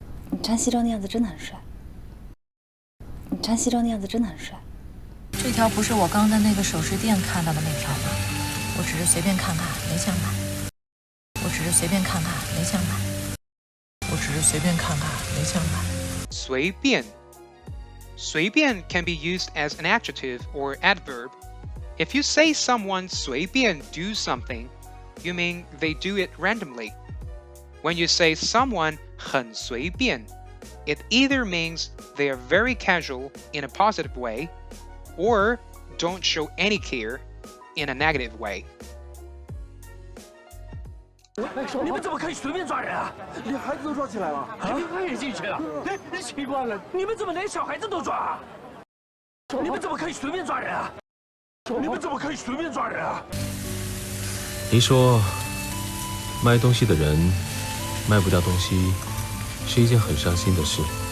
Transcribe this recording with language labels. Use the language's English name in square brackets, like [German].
[Chinese] 你穿西装的样子真的很帅。你穿西装的样子真的很帅。这条不是我刚在那个首饰店看到的那条吗？我只是随便看看，没想买。我只是随便看看，没想买。我只是随便看看，没想买。 [English] 随便 随便 can be used as an adjective or adverb. If you say someone 随便 do something, you mean they do it randomly. When you say someone 很随便, it either means they are very casual in a positive way, or don't show any care in a negative way. [Chinese] 你们怎么可以随便抓人啊？连孩子都抓起来了，连他也进去了。奇怪了，你们怎么连小孩子都抓？你们怎么可以随便抓人啊？你们怎么可以随便抓人啊？你说，卖东西的人卖不掉东西，是一件很伤心的事。